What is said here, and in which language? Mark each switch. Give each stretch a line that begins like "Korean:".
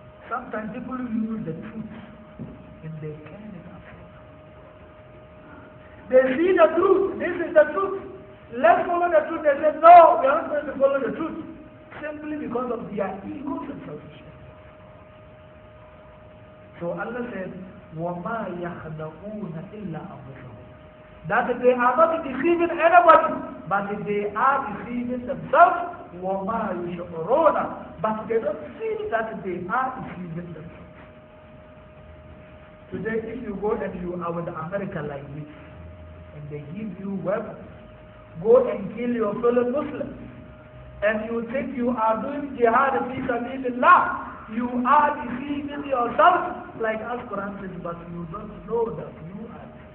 English: Sometimes people use the truth in their kind of they see the truth, this is the truth. Let's follow the truth. They say, no, we are not going to follow the truth. Simply because of their egos and selfishness. So Allah said,
Arabic: وَمَا يَخْدَعُونَ إِلَّا أَنفُسَهُم.
English: That they are not deceiving anybody, but they are deceiving themselves.
Arabic: وَمَا يُشْعُرُونَ.
English: But they don't feel that they are deceiving themselves. Today, if you go and you are with America like this, and they give you weapons, go and kill your fellow Muslims, and you think you are doing jihad fi sabilillah, you are deceiving yourself, like as Quran says, but you don't know that you are.